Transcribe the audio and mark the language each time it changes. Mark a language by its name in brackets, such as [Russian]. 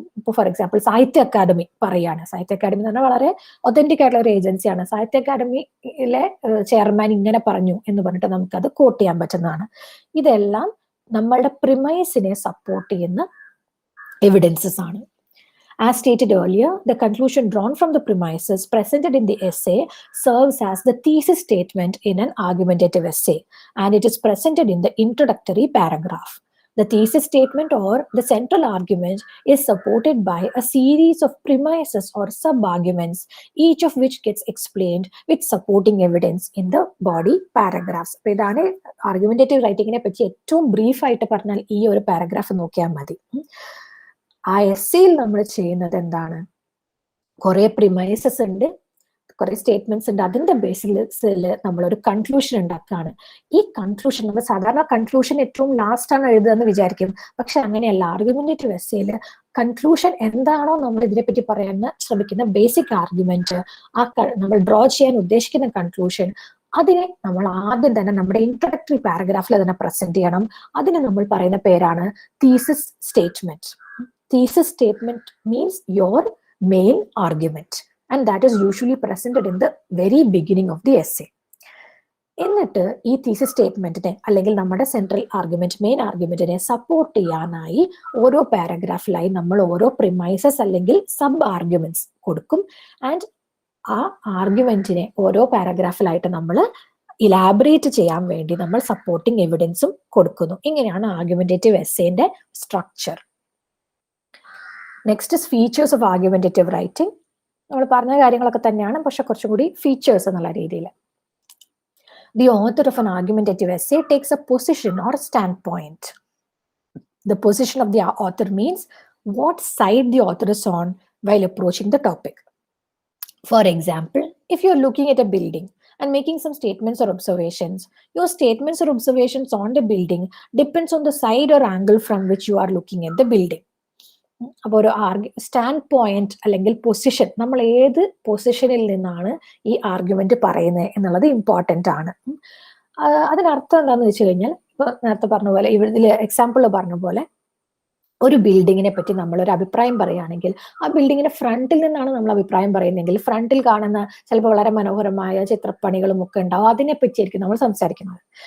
[Malayalam] ഇപ്പോൾ for example സാഹിത്യ academy പറയാണ്. സാഹിത്യ അക്കാദമി എന്ന് പറഞ്ഞാൽ വളരെ ഒത്തന്റിക് ആയിട്ടുള്ള ഒരു ഏജൻസിയാണ്. സാഹിത്യ അക്കാദമിയിലെ ചെയർമാൻ ഇങ്ങനെ പറഞ്ഞു എന്ന് പറഞ്ഞിട്ട് നമുക്കത് കോട്ട് ചെയ്യാൻ പറ്റുന്നതാണ്. ഇതെല്ലാം നമ്മളുടെ പ്രിമൈസിനെ സപ്പോർട്ട് ചെയ്യുന്ന എവിഡൻസസ് ആണ്. [English] As stated earlier, the conclusion drawn from the premises presented in the essay serves as the thesis statement in an argumentative essay, and it is presented in the introductory paragraph. The thesis statement or the central argument is supported by a series of premises or sub-arguments, each of which gets explained with supporting evidence in the body paragraphs. [Malayalam] അപ്പോൾ ഇതാണ് argumentative റൈറ്റിങ്ങിനെ പറ്റി ഏറ്റവും brief ആയിട്ട് പറഞ്ഞാൽ ഈ ഒരു paragraph നോക്കിയാൽ മതി. ആ എസ്സേയിൽ നമ്മൾ ചെയ്യുന്നത് എന്താണ്? കുറെ പ്രിമൈസസ് ഉണ്ട്, കുറെ സ്റ്റേറ്റ്മെന്റ്സ് ഉണ്ട്. അതിന്റെ ബേസിസിൽ നമ്മളൊരു കൺക്ലൂഷൻ ഉണ്ടാക്കുകയാണ്. ഈ കൺക്ലൂഷൻ നമ്മൾ സാധാരണ കൺക്ലൂഷൻ ഏറ്റവും ലാസ്റ്റ് ആണ് എഴുതുക എന്ന് വിചാരിക്കും. പക്ഷെ അങ്ങനെയല്ല. ആർഗ്യുമെന്റേറ്റീവ് എസ്സേയിൽ കൺക്ലൂഷൻ എന്താണോ നമ്മൾ ഇതിനെപ്പറ്റി പറയാൻ ശ്രമിക്കുന്ന ബേസിക് ആർഗ്യുമെന്റ്, ആ നമ്മൾ ഡ്രോ ചെയ്യാൻ ഉദ്ദേശിക്കുന്ന കൺക്ലൂഷൻ, അതിനെ നമ്മൾ ആദ്യം തന്നെ നമ്മുടെ ഇൻട്രൊഡക്ടറി പാരഗ്രാഫിൽ അതിനെ പ്രസന്റ് ചെയ്യണം. അതിന് നമ്മൾ പറയുന്ന പേരാണ് thesis statement. [English] Thesis statement means your main argument, and that is usually presented in the very beginning of the essay. [Malayalam] എന്നിട്ട് ഈ തീസിസ് സ്റ്റേറ്റ്മെന്റിനെ അല്ലെങ്കിൽ നമ്മുടെ സെൻട്രൽ ആർഗ്യുമെന്റ്, മെയിൻ ആർഗ്യുമെന്റിനെ സപ്പോർട്ട് ചെയ്യാനായി ഓരോ പാരഗ്രാഫിലായി നമ്മൾ ഓരോ പ്രിമൈസസ് അല്ലെങ്കിൽ സബ് ആർഗ്യുമെന്റ്സ് കൊടുക്കും. ആൻഡ് ആ ആർഗ്യുമെന്റിനെ ഓരോ പാരഗ്രാഫിലായിട്ട് നമ്മൾ ഇലാബറേറ്റ് ചെയ്യാൻ വേണ്ടി നമ്മൾ സപ്പോർട്ടിങ് എവിഡൻസും കൊടുക്കുന്നു. ഇങ്ങനെയാണ് argumentative എസ്സേന്റെ structure. [English] Next is features of argumentative writing. [Malayalam] നമ്മൾ പറഞ്ഞ കാര്യങ്ങളൊക്കെ തന്നെയാണ്, പക്ഷെ കുറച്ചും കൂടി ഫീച്ചേഴ്സ് എന്നുള്ള രീതിയിൽ. [English] The author of an argumentative essay takes a position or standpoint. The position of the author means what side the author is on while approaching the topic. For example, if you're looking at a building and making some statements or observations, your statements or observations on the building depends on the side or angle from which you are looking at the building. [Malayalam] അപ്പോൾ ഒരു stand point അല്ലെങ്കിൽ position, നമ്മൾ ഏത് പൊസിഷനിൽ നിന്നാണ് ഈ argument പറയുന്നത് എന്നുള്ളത് ഇമ്പോർട്ടൻ്റ് ആണ്. അതിനർത്ഥം എന്താണെന്ന് വെച്ച് കഴിഞ്ഞാൽ, ഇപ്പൊ നേരത്തെ പറഞ്ഞ പോലെ ഇതിൽ എക്സാമ്പിൾ പറഞ്ഞ പോലെ ഒരു ബിൽഡിങ്ങിനെ പറ്റി നമ്മളൊരു അഭിപ്രായം പറയുകയാണെങ്കിൽ ആ ബിൽഡിങ്ങിന്റെ ഫ്രണ്ടിൽ നിന്നാണ് നമ്മൾ അഭിപ്രായം പറയുന്നതെങ്കിൽ ഫ്രണ്ടിൽ കാണുന്ന ചിലപ്പോൾ വളരെ മനോഹരമായ ചിത്രപ്പണികളും ഒക്കെ ഉണ്ടാവും, അതിനെ പറ്റിയായിരിക്കും നമ്മൾ സംസാരിക്കുന്നത്.